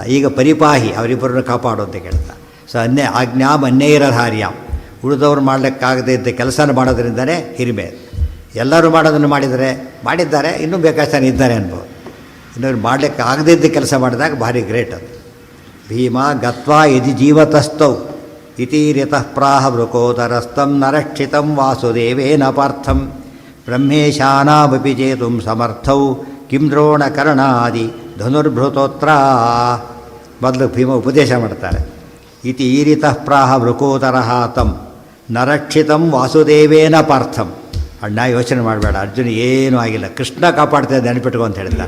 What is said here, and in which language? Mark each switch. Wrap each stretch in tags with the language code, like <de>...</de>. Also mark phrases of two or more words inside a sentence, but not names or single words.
<kn>ಈಗ ಪರಿಪಾಹಿ, ಅವರಿಬ್ಬರನ್ನು ಕಾಪಾಡು ಅಂತ ಕೇಳ್ತಾ.</kn> <sa>ಸೊ ಆಜ್ಞಾಂ ಅನ್ಯೈರಧಾರ್ಯಾಂ,</sa> <kn>ಉಳಿದವ್ರು ಮಾಡಲಿಕ್ಕಾಗದೇ ಇದ್ದ ಕೆಲಸನ ಮಾಡೋದ್ರಿಂದನೇ ಹಿರಿಮೆ. ಎಲ್ಲರೂ ಮಾಡೋದನ್ನು ಮಾಡಿದ್ದಾರೆ, ಇನ್ನೂ ಬೇಕಾಗ್ತಾನೆ ಇದ್ದಾರೆ ಅನ್ಬೋದು. ಇನ್ನೊರು ಮಾಡಲಿಕ್ಕೆ ಆಗದೇ ಇದ್ದ ಕೆಲಸ ಮಾಡಿದಾಗ ಭಾರಿ ಗ್ರೇಟ್ ಅದು.</kn> <sa>ಭೀಮ ಗತ್ವಾ ಯದಿ ಜೀವತಸ್ಥೌ ಇತೀರ್ಯತಃ ಪ್ರಾಹ ವೃಕೋದರಸ್ತಂ ನರಕ್ಷಿತಂ ವಾಸುದೇವೇನ ಪಾರ್ಥಂ ಬ್ರಹ್ಮೇಶಾನಾಮಪಿ ಚೇತುಂ ಸಮರ್ಥೌ ಕಿಂ ದ್ರೋಣಕರ್ಣಾದಿ ಧನುರ್ಭೃತೋತ್ರ.</sa> <kn>ಮೊದಲು ಭೀಮ ಉಪದೇಶ ಮಾಡ್ತಾರೆ.</kn> <sa>ಇತಿ ಈರಿತಃ ಪ್ರಾಹ ವೃಕೋದರಃ ತಂ ನರಕ್ಷಿತಂ ವಾಸುದೇವೇನ ಪಾರ್ಥಂ.</sa> <kn>ಅಣ್ಣ ಯೋಚನೆ ಮಾಡಬೇಡ, ಅರ್ಜುನ ಏನೂ ಆಗಿಲ್ಲ, ಕೃಷ್ಣ ಕಾಪಾಡ್ತಾ ಇದ್ದ, ನೆನಪಿಟ್ಕೊ ಅಂತ ಹೇಳ್ತಾರೆ.</kn>